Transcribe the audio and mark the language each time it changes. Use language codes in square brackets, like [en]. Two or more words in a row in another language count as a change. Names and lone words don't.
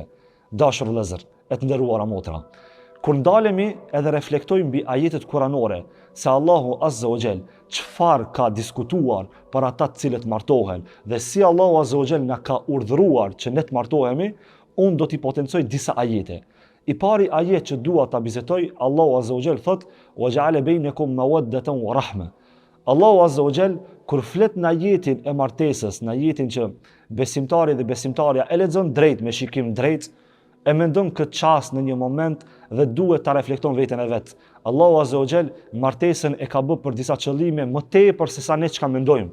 [sq] Dashur vëllezër, e të nderuara motra. Kur ndalemi edhe reflektojmë mbi ajetet kuranore, se Allahu [ar] عز وجل [sq] çfarë ka diskutuar për ata të cilët martohen dhe si Allahu [ar] عز وجل [sq] na ka urdhëruar që ne të martohemi, unë do t'i potencoj disa ajete. I pari ajet që dua ta bizetoj, Allahu [ar] عز وجل [sq] thot: [ar] "وجعل بينكم مودة ورحمة." [sq] Allahu [ar] عز وجل [sq] kur flet në ajetin e martesës, në ajetin që besimtari dhe besimtarja e lexon drejt me shikim drejt, e mendon këtë çast në një moment dhe duhet ta reflekton veten e vet. Allahu [ar] عز وجل [sq] martesën e ka bërë për disa qëllime më tepër se sa ne çka mendojmë.